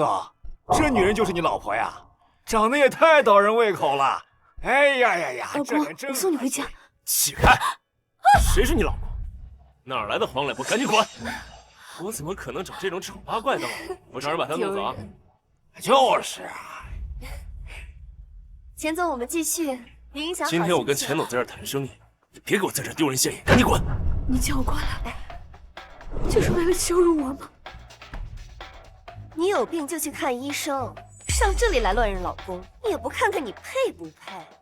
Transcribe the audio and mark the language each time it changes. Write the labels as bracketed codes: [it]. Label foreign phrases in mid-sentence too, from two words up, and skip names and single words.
[zh] 刘总，這女人就是你老婆呀？長得也太倒人胃口了。哎呀呀呀！老公，我送你回家。起開！誰是你老婆？哪來的黃臉婆？趕緊滾！我怎麼可能找這種醜八怪的老婆？我找人把她弄走啊！就是啊。錢总，我們繼續。別影響好。今天我跟錢總在這兒談生意，你別給我在這兒丟人現眼，趕緊滾！你叫我過來，就是為了羞辱我嗎？你有病就去看醫生，上這裡來亂認老公，你也不看看你配不配？